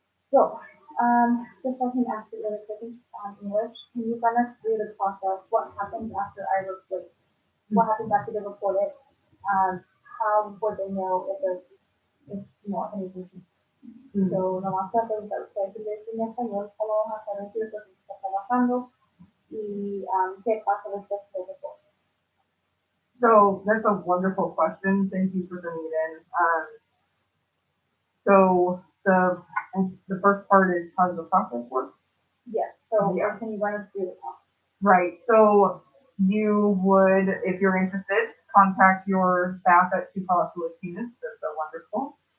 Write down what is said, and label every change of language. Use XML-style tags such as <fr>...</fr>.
<en>So, this question asked you really quickly English. Can you run us through the process? What happens after I report? What happens after they report it? How would they know if there's anything?</en> <es>So, nomás para preguntar, ustedes en español, ¿cómo vamos a saber si esto se está trabajando? Y qué pasa después del report?</es> <en>So that's a wonderful question. Thank you for bringing it in. So the first part is how does the process work? Yes. So can you run us through the process? Right. So you would, if you're interested, contact your staff at Casa Latina. That's so wonderful.</en>